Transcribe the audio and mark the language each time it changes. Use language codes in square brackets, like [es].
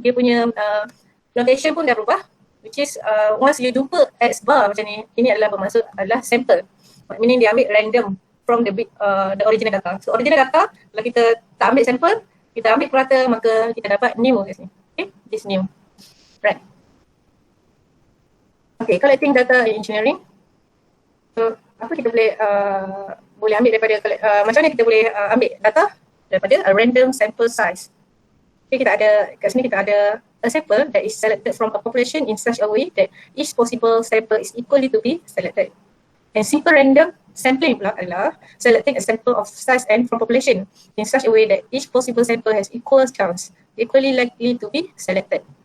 [ms] Dia punya notation pun dah berubah, [en] which is once you [ms] jumpa X bar macam ni, ini adalah bermaksud adalah sample. Meaning dia ambil random [en] from the original data. So original data, [ms] kalau kita tak ambil sampel, kita ambil purata, maka kita dapat new kat sini. [en] Okay, this new. Right. Okay, collecting data in engineering. [ms] So apa kita boleh ambil daripada macam mana kita boleh ambil data daripada [en] a random sample size. Okay, [ms] kat sini kita ada [en] a sample that is selected from a population in such a way that each possible sample is equally to be selected. And simple random sampling [ms] pula adalah [en] selecting a sample of size n from population in such a way that each possible sample has equal chance, equally likely to be selected.